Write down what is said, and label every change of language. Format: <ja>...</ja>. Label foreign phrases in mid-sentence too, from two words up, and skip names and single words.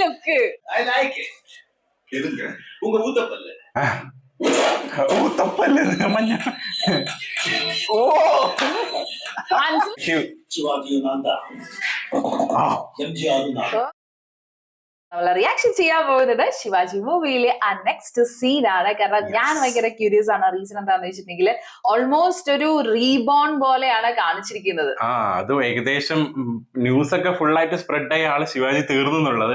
<ta>லுக்கு.</ta> <en>I like it.</en> <ta>எதுங்க உங்க ஊத்தப்பல்ல ஊத்தப்பல்ல மஞ்ச. ஓ சிவாஜியும் நான் தான், எம்ஜிஆரும் நான்.</ta> <ml>നമ്മളെ റിയാക്ഷൻ ചെയ്യാൻ പോകുന്നത് ശിവാജി മൂവിയിലെ ആ</ml> <en>next scene</en> <ml>ആണ്. കാരണം ഞാൻ ഭയങ്കര ക്യൂരിയസ് ആണ്. റീസൺ എന്താണെന്ന് വെച്ചിട്ടുണ്ടെങ്കിൽ ഓൾമോസ്റ്റ് ഒരു റീബോൺ പോലെയാണ് കാണിച്ചിരിക്കുന്നത്. അത് ഏകദേശം ന്യൂസ് ഒക്കെ ഫുൾ ആയിട്ട് സ്പ്രെഡ് ആയ ആള് ശിവാജി തീർന്നു എന്നുള്ളത്.</ml>